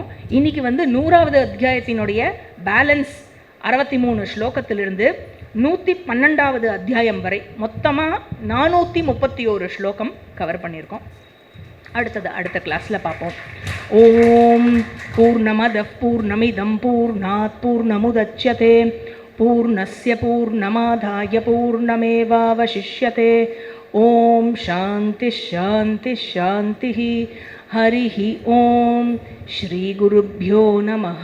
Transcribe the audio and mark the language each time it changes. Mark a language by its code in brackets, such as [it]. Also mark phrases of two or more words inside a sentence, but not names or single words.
[ta] இன்னைக்கு வந்து 100வது அத்தியாயத்தினுடைய பேலன்ஸ் 63 ஸ்லோகத்திலிருந்து 112வது அத்தியாயம் வரை மொத்தமாக 431 ஸ்லோகம் கவர் பண்ணியிருக்கோம். அடுத்த கிளாஸில் பார்ப்போம். [sa] ॐ पूर्णमदः पूर्णमिदम् पूर्णात् पूर्णमुदच्यते पूर्णस्य पूर्णमादाय पूर्णमेवावशिष्यते. ॐ शान्ति शान्ति शान्ति. हरिः ॐ। श्री गुरुभ्यो नमः.